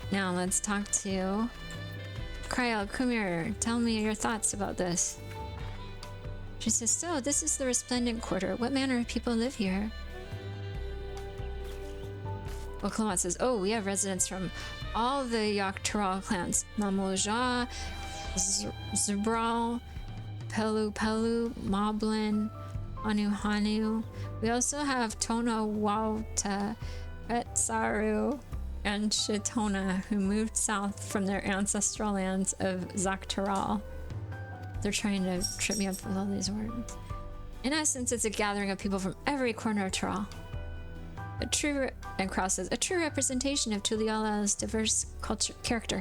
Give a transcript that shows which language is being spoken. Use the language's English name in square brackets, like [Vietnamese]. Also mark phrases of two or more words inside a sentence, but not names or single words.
[English] Now let's talk to Kryel. Come here. Tell me your thoughts about this. She says, so this is the Resplendent Quarter. What manner of people live here? Well, Clement says, oh, we have residents from all the Yaktaral clans. Mamoja, Zubral, Pelu Pelu, Moblin, Hanu Hanu. We also have Tona Wauta, Etsaru, and Shitona, who moved south from their ancestral lands of Zaktaral. They're trying to trip me up with all these words. In essence, it's a gathering of people from every corner of Tyrol. And Cross says, a true representation of Tuliola's diverse character.